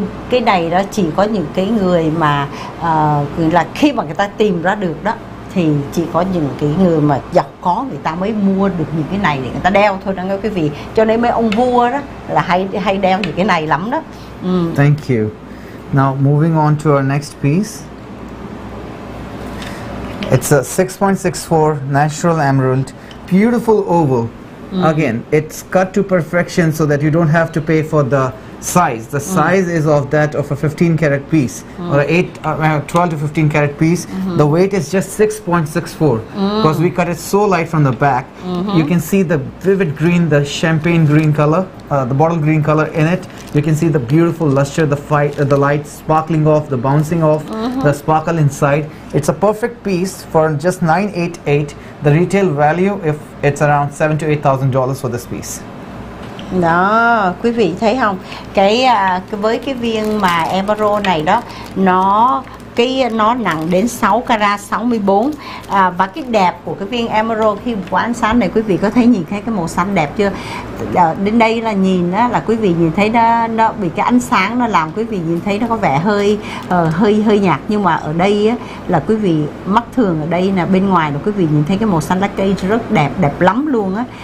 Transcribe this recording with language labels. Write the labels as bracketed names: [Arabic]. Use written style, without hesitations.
[Vietnamese] Cái này đó chỉ có những cái người mà là khi mà người ta tìm ra được đó, thì chỉ có những cái người mà giàu có người ta mới mua được những cái này để người ta đeo thôi đó nghe quý vị. Cho nên mấy ông vua đó là hay đeo những cái này lắm đó. [English] Thank you. Now moving on to our next piece. It's a 6.64 natural emerald, beautiful oval. Again, it's cut to perfection so that you don't have to pay for the size. The size is of that of a 15 carat piece, or a 12 to 15 carat piece. The weight is just 6.64 because we cut it so light from the back. You can see the vivid green, the champagne green color, the bottle green color in it. You can see the beautiful luster, the light sparkling off, the bouncing off, the sparkle inside. It's a perfect piece for just $988. The retail value, if it's around $7,000 to $8,000 for this piece. [Vietnamese] Đó, quý vị thấy không? Với cái viên mà emerald này đó, nó nặng đến 6 carat 64, và cái đẹp của cái viên emerald khi qua ánh sáng này, quý vị có thấy nhìn thấy cái màu xanh đẹp chưa? Đến đây là nhìn đó, là quý vị nhìn thấy nó bị cái ánh sáng nó làm quý vị nhìn thấy nó có vẻ hơi nhạt, nhưng mà ở đây á, là quý vị mắt thường ở đây là bên ngoài là quý vị nhìn thấy cái màu xanh lá cây rất đẹp lắm luôn á.